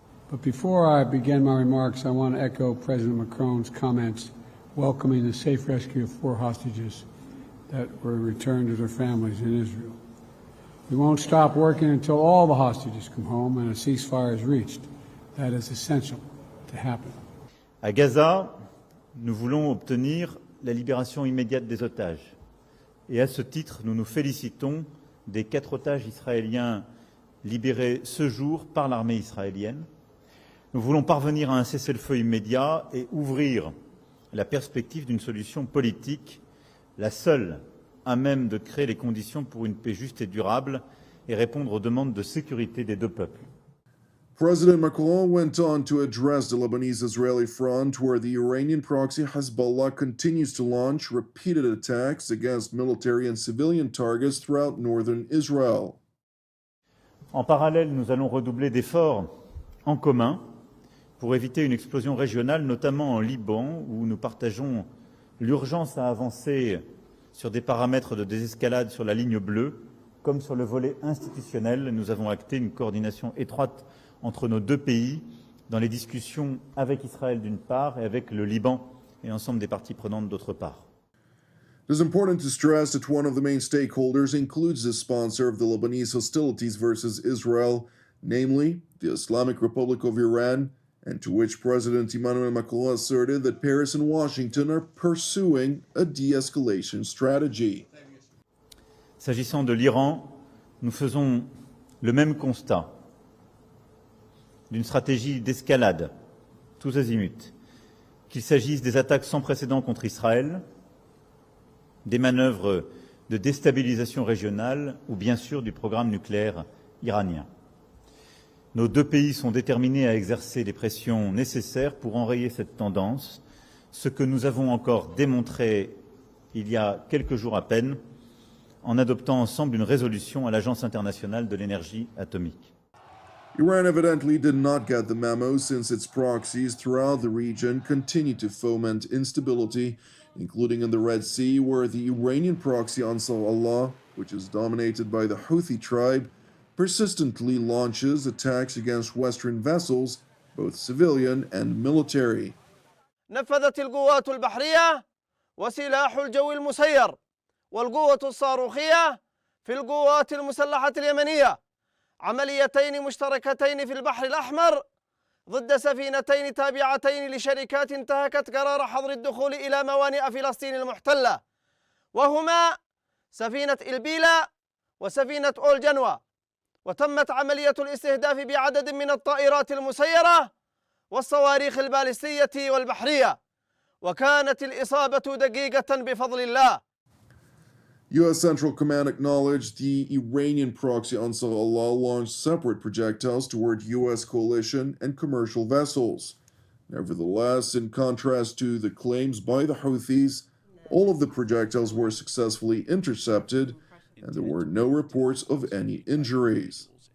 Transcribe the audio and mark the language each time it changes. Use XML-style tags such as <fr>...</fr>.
<en>But before I begin my remarks, I want to echo President Macron's comments welcoming the safe rescue of 4 hostages that were returned to their families in Israel. We won't stop working until all the hostages come home and a ceasefire is reached. That is essential to happen.</en> <fr>À Gaza, nous voulons obtenir la libération immédiate des otages. Et à ce titre, nous nous félicitons des 4 otages israéliens libérés ce jour par l'armée israélienne. Nous voulons parvenir à un cessez-le-feu immédiat et ouvrir la perspective d'une solution politique, la seule à même de créer les conditions pour une paix juste et durable et répondre aux demandes de sécurité des 2 peuples.</fr> <en>President Macron went on to address the Lebanese-Israeli front, where the Iranian proxy Hezbollah continues to launch repeated attacks against military and civilian targets throughout northern Israel.</en> <fr>En parallèle, nous allons redoubler d'efforts en commun pour éviter une explosion régionale, notamment en Liban, où nous partageons l'urgence à avancer sur des paramètres de désescalade sur la ligne bleue, comme sur le volet institutionnel. Nous avons acté une coordination étroite entre nos 2 pays dans les discussions avec Israël d'une part et avec le Liban et l'ensemble des parties prenantes d'autre part.</fr> <en>It is important to stress that one of the main stakeholders includes the sponsor of the Lebanese hostilities versus Israel, namely the Islamic Republic of Iran, and to which President Emmanuel Macron asserted that Paris and Washington are pursuing a de-escalation strategy.</en> <fr>S'agissant de l'Iran, nous faisons le même constat d'une stratégie d'escalade, tous azimuts, qu'il s'agisse des attaques sans précédent contre Israël, des manœuvres de déstabilisation régionale ou bien sûr du programme nucléaire iranien. Nos 2 pays sont déterminés à exercer les pressions nécessaires pour enrayer cette tendance, ce que nous avons encore démontré il y a quelques jours à peine en adoptant ensemble une résolution à l'Agence internationale de l'énergie atomique.</fr> <en>Iran evidently did not get the memo, since its proxies throughout the region continue to foment instability, including in the Red Sea, where the Iranian proxy Ansar Allah, which is dominated by the Houthi tribe, persistently launches attacks against Western vessels, both civilian and military.</en> <ar>نفذت القوات البحرية وسلاح الجو المسير والقوة الصاروخية في القوات المسلحة اليمنية، عمليتين مشتركتين في البحر الأحمر ضد سفينتين تابعتين لشركات انتهكت قرار حظر الدخول إلى موانئ فلسطين المحتلة، وهما سفينة إلبيلا وسفينة أول جنوى. وتمت عملية الاستهداف بعدد من الطائرات المسيرة والصواريخ البالستية والبحرية، وكانت الإصابة دقيقة بفضل الله.</ar> <en>U.S. Central Command acknowledged the Iranian proxy Ansar Allah launched separate projectiles toward U.S. coalition and commercial vessels. Nevertheless, in contrast to the claims by the Houthis, all of the projectiles were successfully intercepted, and there were no reports of any injuries.</en>